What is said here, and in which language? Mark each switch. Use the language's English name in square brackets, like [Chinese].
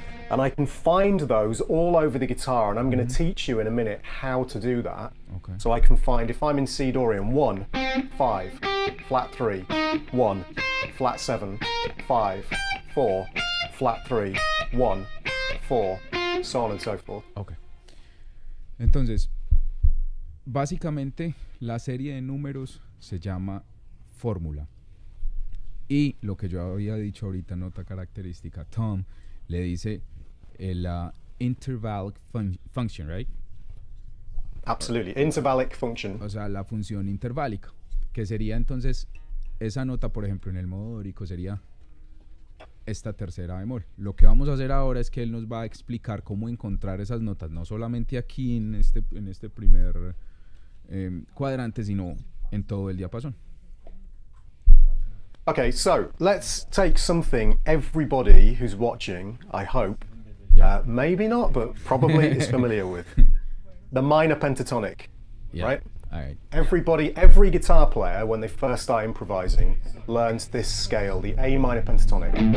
[English] And I can find those all over the guitar, and I'm going to teach you in a minute how to do that. Okay. So I can find, if I'm in C Dorian, 1, 5, flat 3, 1, flat 7, 5, 4, flat 3, 1, 4, so on and so forth. Okay. [Spanish] Entonces, básicamente la serie de números se llama fórmula. Y lo que yo había dicho ahorita, nota característica, Tom le dice la [English] intervallic function, right? Absolutely, intervallic function. [Spanish] O sea, la función interválica, que sería entonces esa nota, por ejemplo, en el modo dórico sería esta tercera bemol. Lo que vamos a hacer ahora es que él nos va a explicar cómo encontrar esas notas, no solamente aquí en este primer cuadrante, sino en todo el diapasón. [English] Okay, so let's take something everybody who's watching, I hope, maybe not, but probably is familiar with. The minor pentatonic, right? All right. Every guitar player, when they first start improvising, learns this scale, the A minor pentatonic.